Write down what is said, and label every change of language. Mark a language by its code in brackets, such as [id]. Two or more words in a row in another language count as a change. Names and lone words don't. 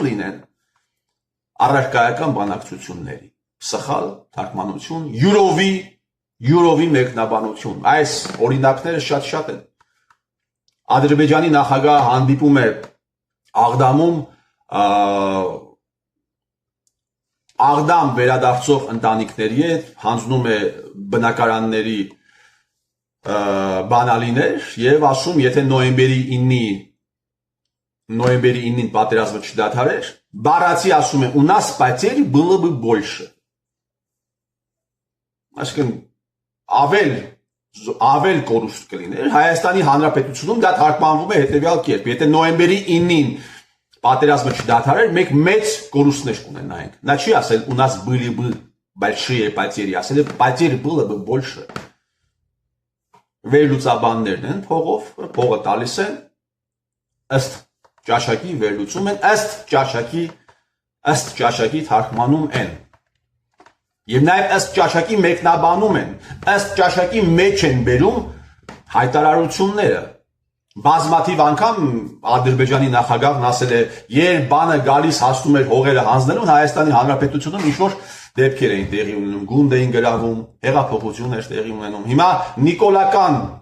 [hy] լինեն առարկայական բանակցությունների։ Սխալ թարգմանություն, յուրովի մեկնաբանություն։ Այս օրինակները շատ են։ Ադրբեջանի նախագահը հանդիպում է Աղդամում Աղդամ վերադարձող ընտանիքների հետ, հանձնում է բնակարանների բանալիներ եւ ասում, եթե նոյեմբերի 9-ին պատերազմը չդադարեր, բառացի ասում է, [ru] у нас потерь было бы больше։ [hy] Այսինքն ավել կորուստ կլիներ, Հայաստանի Հանրապետությունում դա թարգմանվում է հետևյալ կերպ. Եթե նոյեմբերի 9-ին պատերազմը չդադարեր, մենք մեծ կորուստներ կունենայինք։ Նա չի ասել [ru] у нас были бы большие потери, [hy] ասել է [ru] потерь было бы больше։ [hy] Վերլուծաբաններն են փողը տալիս են, ըստ ճաշակի վերլուծում են, ըստ ճաշակի թարգմանում են։ Եվ նաև ըստ ճաշակի մեկնաբանում են, ըստ ճաշակի մեջ են բերում հայտարարությունները։ Բազմաթիվ անգամ Ադրբեջանի նախագահն ասել է, երբ բանը գալիս հասնում էր հողերը հանձնելուն, Հայաստանի Հանրապետությունում ինչ-որ դեպքեր էին տեղի ունենում, գունդ էին գրավում, հեղափոխություն էր տեղի ունենում։ Հիմա նիկոլական